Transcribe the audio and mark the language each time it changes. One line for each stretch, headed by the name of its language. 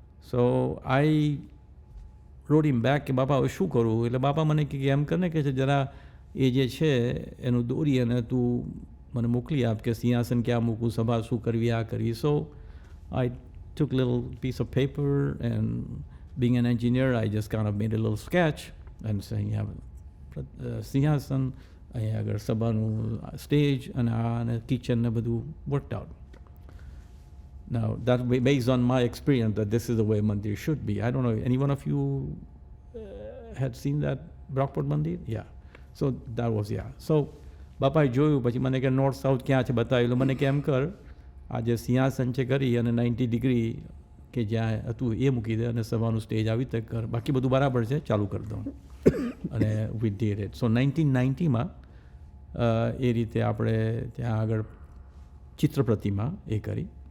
English: So I wrote him back
Gujarati: કે બાપા હવે શું કરું? એટલે બાપા મને કે એમ કરને કે જરા એ જે છે એનું દોરી અને તું મને મોકલી આપ કે સિંહાસન ક્યાં મૂકું, સભા શું કરવી, આ કરવી.
English: So I took a little piece of paper and being an engineer I just kind of made a little sketch and saying you have sinhasan,
Gujarati: અહીંયા આગળ સભાનું સ્ટેજ અને કિચન ને બધું
English: worked out. Now, that based on my experience that this is the way Mandir should be. I don't know, any one of you had seen that Brockport Mandir? Yeah. So that was, yeah.
Gujarati: So, બાપાએ જોયું પછી મને કે north south ક્યાં છે બતાવેલું. મને કે એમ કર આ જે સિંહાસન છે કરી અને 90 ડિગ્રી કે જ્યાં હતું એ મૂકી દે અને સભાનું સ્ટેજ આવી રીતે કર, બાકી બધું બરાબર છે, ચાલુ કરી દઉં. અને
English: we did it.
Gujarati: So 1990માં એ રીતે આપણે ત્યાં આગળ ચિત્ર પ્રતિમા એ કરી.